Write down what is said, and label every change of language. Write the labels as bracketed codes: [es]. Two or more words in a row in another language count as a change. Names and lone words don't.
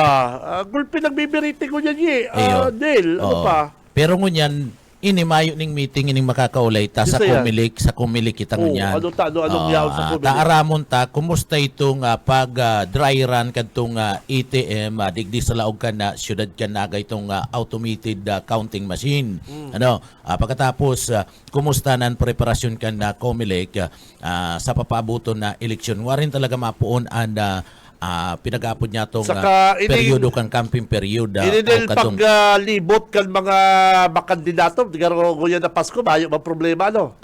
[bik] Gulpi nagmi-meeting ko yan Del, ano pa? Pero ngunyan, inimayo ning meeting ining makakaulay ta sa Isa yan. kumilik kita ngunyan. Anong yaw sa kumilik? Taaramon ta, kumusta itong pag [en] dry run [bik] kadtong ATM, digdi sa laog ka na syudad ka na itong [en] automated counting machine. [bik] Pagkatapos, kumusta nan preparasyon ka na kumilik sa papabuton na eleksyon. Warin talaga mapuon pinag-aapod niya itong periodo kang [en] camping period. [bik] Inidil paglibot kan mga makandidato, garo yan na Pasko, mayo ba problema, no?